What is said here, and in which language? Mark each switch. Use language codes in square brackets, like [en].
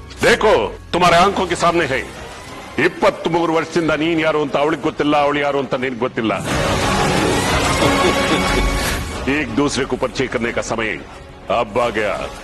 [hi] देखो तुम्हारे आंखों के सामने है. [kn] 23 ವರ್ಷದಿಂದ ನೀನ್ ಯಾರು ಅಂತ ಅವಳಿಗೆ ಗೊತ್ತಿಲ್ಲ, ಅವಳು ಯಾರು ಅಂತ ನಿನ್ಗೆ ಗೊತ್ತಿಲ್ಲ. [hi] एक दूसरे को परिचय करने का समय अब आ गया.